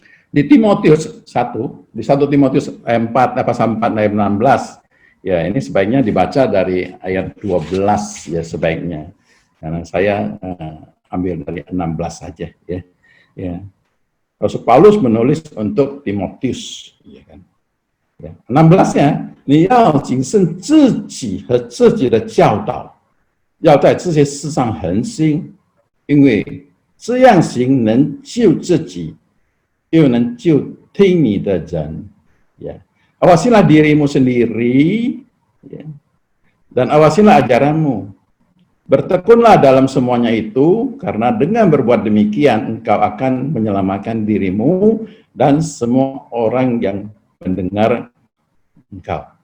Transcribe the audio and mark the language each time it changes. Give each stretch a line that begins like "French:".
Indonesian: Di Timotius 1, di 1 Timotius 4, ayat 16, ya ini sebaiknya dibaca dari ayat 12 ya sebaiknya. Karena saya ambil dari 16 saja. Ya. Ya. Rasul Paulus menulis untuk Timotius. Ya kan.
Chinese: 16-nya， 你要谨慎自己和自己的教导，要在这些事上恒心，因为这样行能救自己，又能救听你的人。
Indonesian: Ya, awasilah dirimu sendiri, ya, dan awasilah ajaranmu. Bertekunlah dalam semuanya itu, karena dengan berbuat demikian engkau akan menyelamatkan dirimu dan semua orang yang mendengar engkau.